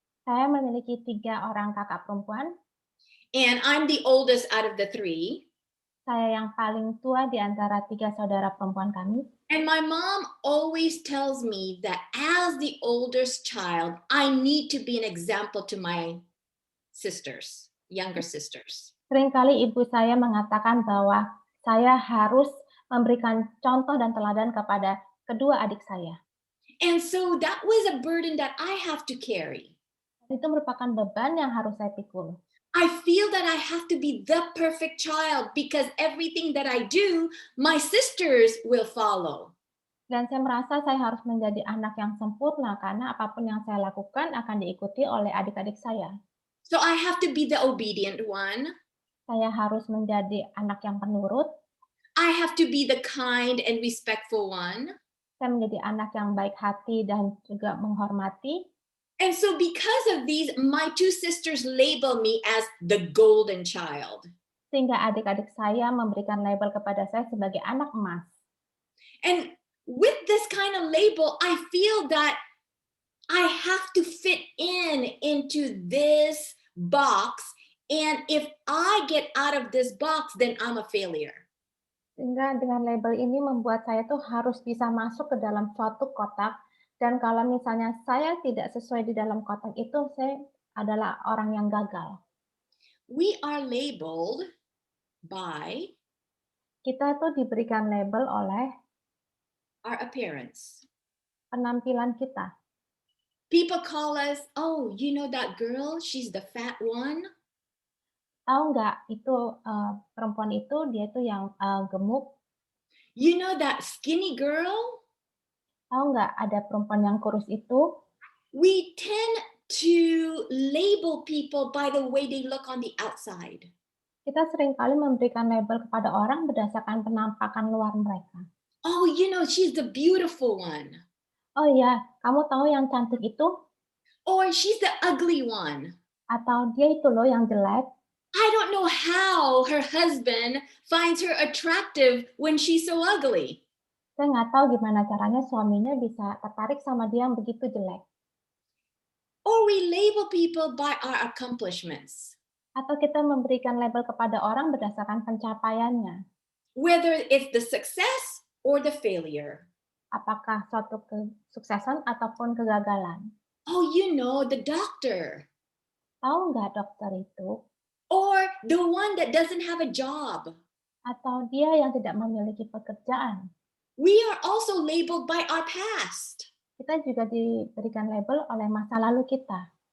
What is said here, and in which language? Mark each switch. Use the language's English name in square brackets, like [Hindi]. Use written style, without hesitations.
[Indonesian] Saya memiliki 3 orang kakak perempuan. [English] And I'm the oldest out of the 3. [Indonesian] Saya yang paling tua di antara 3 saudara perempuan kami. [English] And my mom always tells me that as the oldest child, I need to be an example to my sisters, younger sisters. [Indonesian] Seringkali ibu saya mengatakan bahwa saya harus memberikan contoh dan teladan kepada kedua adik saya. [English] And so that was a burden that I have to carry. [Indonesian] Itu merupakan beban yang harus saya pikul. [English] I feel that I have to be the perfect child because everything that I do, my sisters will follow. [Indonesian] Dan saya merasa saya harus menjadi anak yang sempurna karena apapun yang saya lakukan akan diikuti oleh adik-adik saya. [English] So I have to be the obedient one. [Indonesian] Saya harus menjadi anak yang penurut. [English] I have to be the kind and respectful one. [Indonesian] Saya menjadi anak yang baik hati dan juga menghormati. [English] And so because of these, my 2 sisters label me as the golden child. [Indonesian] Sehingga adik-adik saya memberikan label kepada saya sebagai anak emas. [English] And with this kind of label, I feel that I have to fit into this box. And if I get out of this box, then I'm a failure. [Indonesian] Sehingga dengan label ini membuat saya tuh harus bisa masuk ke dalam suatu kotak. Dan kalau misalnya saya tidak sesuai di dalam kotak itu, saya adalah orang yang gagal. [English] We are labeled by [Indonesian] Kita tuh diberikan label oleh [English] our appearance. [Indonesian] penampilan kita. [English] People call us, oh, you know that girl? She's the fat one. [Indonesian] Tahu nggak itu perempuan itu dia itu yang gemuk. [English] You know that skinny girl? [Indonesian] Tahu nggak ada perempuan yang kurus itu? [English] We tend to label people by the way they look on the outside. [Indonesian] Kita seringkali memberikan label kepada orang berdasarkan penampakan luar mereka. [English] Oh, you know, she's the beautiful one. [Indonesian] Oh ya, kamu tahu yang cantik itu? [English] Or she's the ugly one. [Indonesian] Atau dia itu loh yang jelek. [English] I don't know how her husband finds her attractive when she's so ugly. [Indonesian] Saya nggak tahu gimana caranya suaminya bisa tertarik sama dia yang begitu jelek. [English] Or we label people by our accomplishments. [Indonesian] Atau kita memberikan label kepada orang berdasarkan pencapaiannya. [English] Whether it's the success or the failure. [Indonesian] Apakah suatu kesuksesan ataupun kegagalan. [English] Oh, you know, the doctor. [Indonesian] Tahu nggak dokter itu? [English] Or the one that doesn't have a job. [Indonesian] Atau dia yang tidak memiliki pekerjaan. [English] We are also labeled by our past. [Indonesian] Kita juga diberikan label oleh masa lalu kita.